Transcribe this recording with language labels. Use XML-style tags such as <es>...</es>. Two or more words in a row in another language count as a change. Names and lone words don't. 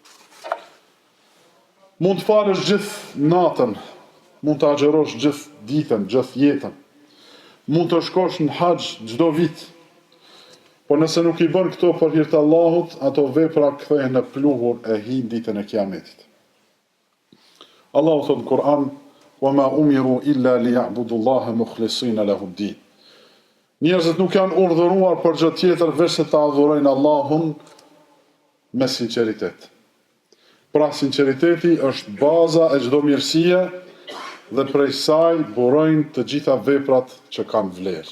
<sq>Mund të falësh gjithë natën, mund të agjerosh gjithë ditën, gjithë jetën. Mund të shkosh në haxh çdo vit. Por nëse nuk i bën këto për hir të Allahut, ato vepra kthehen në pluhur e hin ditën e Kiametit. Allahu thot në Kur'an:</sq> <ar>"وما أمروا إلا ليعبدوا الله مخلصين له الدين."</ar> <sq>Njerëzit nuk janë urdhëruar për gjë tjetër veç se ta adhurojnë Allahun me sinqeritet. Pra sinqeriteti është baza e çdo mirësie dhe prej saj burojnë të gjitha veprat që kanë vlerë.</sq>